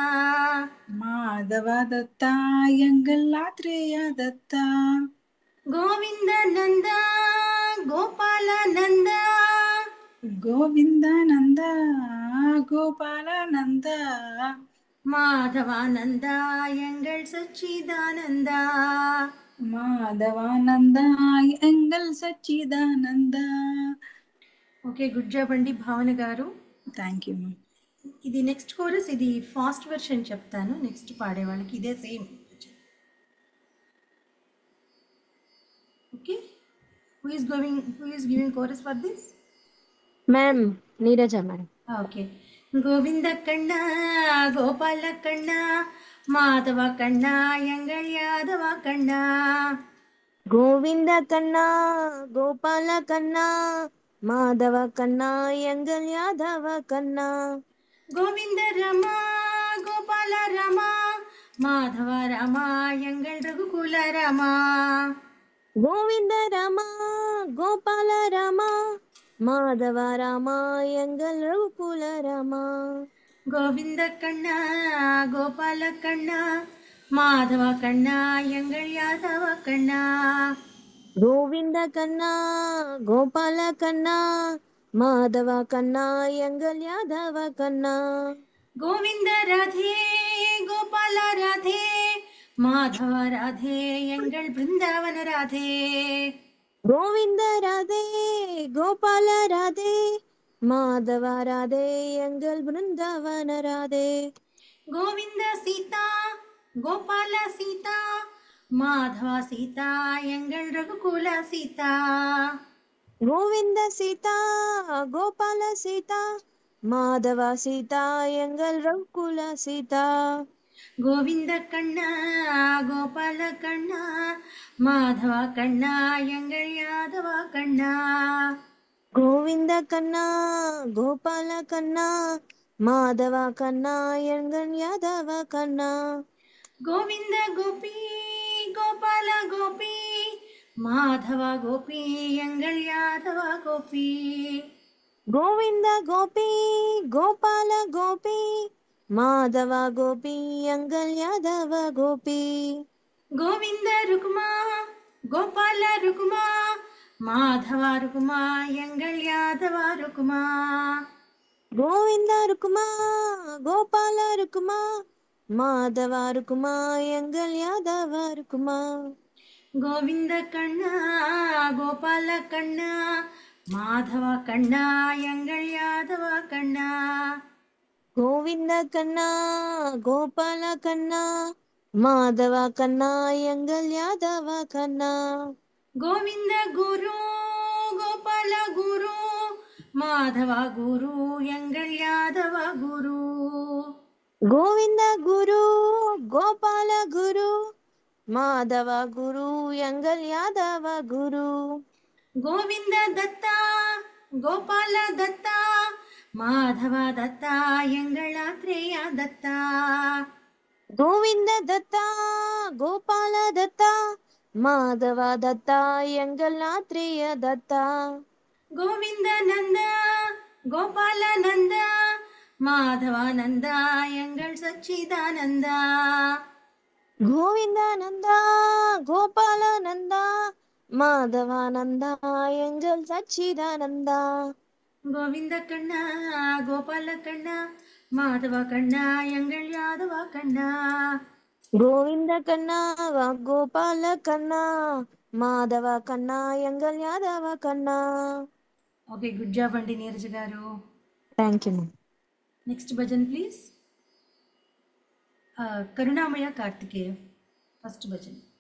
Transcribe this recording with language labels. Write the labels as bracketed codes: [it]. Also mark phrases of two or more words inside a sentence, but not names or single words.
[ta] మాధవ దత్త ఎంగల్ ఆత్రేయ దత్త గోవింద నంద గోపాల నంద గోవింద నంద గోపాల నంద మాధவானந்த எங்கள் சச்சிதானந்த మాధవానంద ఎంగల్ సచ్చిదానంద. [te] ఓకే, [en] good job [te] అండి భావన గారు. [en] thank you. [te] ఇది నెక్స్ట్ కోరస్, ఇది ఫాస్ట్ వెర్షన్ చెప్తాను. నెక్స్ట్ పాడే వాళ్ళకి ఇదే సేమ్. ఓకే, [en] who is giving chorus for this? [te] మ్యామ్ నీరజ మేడం. ఓకే. [ta] கோவிந்த கண்ணா கோபால கண்ணா மாதவ கண்ணா எங்கள் யாதவ கண்ணா. గోవింద కన్నా గోపాల కన్నా మాధవ కన్నా ఎంగల్ యాదవ కన్నా. கோவிந்த ரமா கோபால ரமா மாதவ ரமா எங்கள் ரகுகுல ரமா. గోవింద రమ గోపాల రమ మాధవ రమ ఎంగల్ రఘుకుల రమ. கோவிந்த கண்ணா கோபால கண்ணா மாதவ கண்ணா எங்கள் யாதவ கண்ணா. గోవింద కన్నా గోపాల కన్నా మాధవ కన్నా ఎంగల్ యాదవ కన్నా. கோவிந்த ராதே கோபால ராதே மாதவ ராதே எங்கள் பிருந்தாவன ராதே. గోవింద రాధే గోపాల రాధే మాధవ రాధే ఎంగల్ బృందావన రాధే. கோவிந்த சீதா கோபால சீதா மாதவ சீதா எங்கள் ரகுகுல சீதா. గోవింద సీత గోపాల సీత మాధవ సీత ఎంగల్ రఘుకుల సీత. கோவிந்த கண்ணா கோபால கண்ணா மாதவ கண்ணா எங்கள் யாதவ கண்ணா. గోవింద కన్నా గోపాల కన్నా మాధవ కన్నా ఎంగల్ యాదవ కన్నా. கோவிந்த கோபி கோபால கோபி மாதவ கோபி எங்கள் யாதவ கோபி. గోవింద గోపి గోపాల గోపి మాధవ గోపి ఎంగల్ యాదవ గోపి. கோவிந்த ருக்குமா கோபால ருக்குமா மாதவ ருக்குமா எங்கள் யாதவ ருக்குமா. గోవింద రుకుమా గోపాల రుకుమా మాధవ రుకుమా ఎంగల్ యాదవ రుకుమా. கோவிந்த கண்ணா கோபால கண்ணா மாதவ கண்ணா எங்கள் யாதவ கண்ணா. గోవింద కన్నా గోపాల కన్నా మాధవ కన్నా ఎంగల్ యాదవ కన్నా. கோவிந்த குரு கோபால குரு மாதவா குரு எங்கள் யாதவா குரு. గోవింద గురు గోపాల గురు మాధవ గురు ఎంగల్ యాదవ గురు. கோவிந்த தத்தா கோபால தத்தா மாதவா தத்தா எங்கள் ஆத்ரேயா தத்தா. గోవింద దత్త గోపాల దత్త మాధవ దత్త ఎంగల్ ఆత్రేయ దత్త. கோவிந்த நந்தா கோபால நந்தா மாதவானந்தா எங்கள் சச்சிதானந்தா. గోవిందానంద గోపాలానంద మాధవానంద ఎంగల్ సచ్చిదానంద. கோவிந்த கண்ணா கோபால கண்ணா மாதவ கண்ணா எங்கள் யாதவா கண்ணா. గోవింద కన్నా గోపాల కన్నా మాధవ కన్నా ఎంగల్ యాదవ కన్నా. [te] ఓకే, [en] good job [te] అండి నీరజ్ గారు. [en] thank you. next bhajan please. కరుణామయ కార్తికేయ first bhajan.